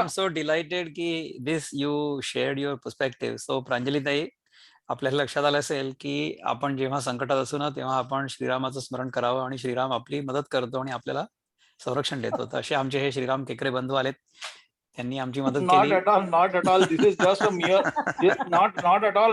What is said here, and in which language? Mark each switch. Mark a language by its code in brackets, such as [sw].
[en] Am so delighted की this you shared your perspective. [mr] So प्रांजलीताई, आपल्याला लक्षात आलं असेल की आपण जेव्हा संकटात असू ना, तेव्हा आपण श्रीरामाचं स्मरण करावं आणि श्रीराम आपली मदत करतो आणि आपल्याला संरक्षण देतो. तसे आमचे हे श्रीराम केकरे बंधू आलेत, त्यांनी आमची मदत [en] Not [mr] केली. [en] at all, not at all. This is just a mere, not at all.